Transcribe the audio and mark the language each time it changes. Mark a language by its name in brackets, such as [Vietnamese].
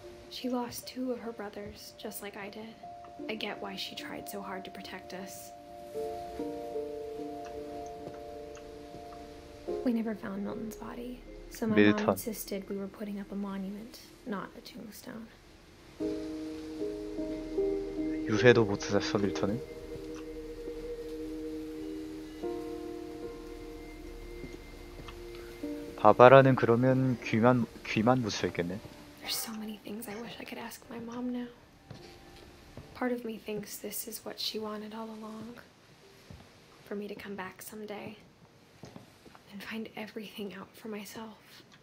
[English] She lost 2 of her brothers, just like I did. I get why she tried so hard to protect us. We never found Milton's body, so my mom insisted we were putting up a monument, not a tombstone. [Korean] 유해도 못 찾았어, 밀턴은? 바바라는 그러면 귀만 묻혀있겠네. [English] There's so many things I wish I could ask my mom now. Part of me thinks this is what she wanted all along. For me to come back someday and find everything out for myself.